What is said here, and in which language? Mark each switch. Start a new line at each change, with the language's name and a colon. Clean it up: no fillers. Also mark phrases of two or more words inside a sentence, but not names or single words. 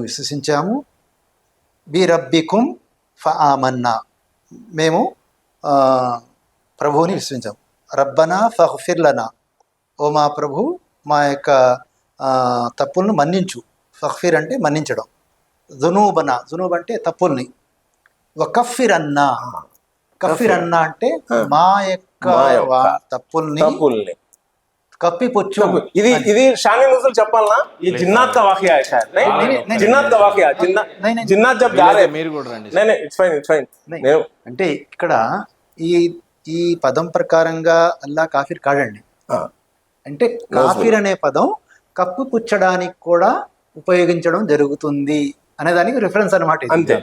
Telugu: విశ్వసించాము,
Arabic: بربكم فآمنا
Telugu: మేము ప్రభువుని విశ్వసించాము,
Arabic: ربنا فاغفر لنا
Telugu: ఓ మా ప్రభు మా యొక్క తప్పులను మన్నించు, ఫగ్ఫిర్ అంటే మన్నించడం, జునూబనా జునూబ్ అంటే తప్పుల్ని,
Arabic: وكفر عنا كفر عنا
Telugu: అంటే మా యొక్క తప్పుల్ని కప్పిపుచ్చు.
Urdu: ఇది شان نزول
Telugu: చెప్పాలనా? ఈ
Urdu: جنات کا واقعہ ہے شاید. نہیں جنات کا واقعہ، جنات جب جا رہے
Telugu: మీరు కూడా రండి.
English: नहीं it's fine.
Telugu: అంటే ఇక్కడ ఈ పదం ప్రకారంగా అల్లా కాఫిర్ కాడండి. అంటే కాఫిర్ అనే పదం కప్పిపుచ్చడానికి కూడా ఉపయోగించడం జరుగుతుంది అనే దానికి రిఫరెన్స్ అన్నమాట. అంతే.